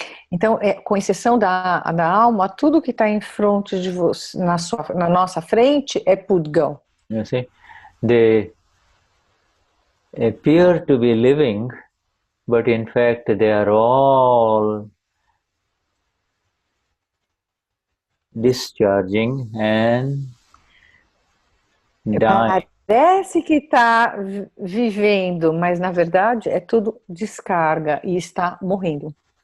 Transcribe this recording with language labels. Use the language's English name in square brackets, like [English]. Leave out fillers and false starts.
[Portuguese] Então, com exceção da alma, tudo que está em frente de você, na nossa frente, é Pudgal. [English] You see? They appear to be living, but in fact they are all discharging and dying. [Portuguese] Parece que está vivendo, mas na verdade é tudo descarga e está morrendo.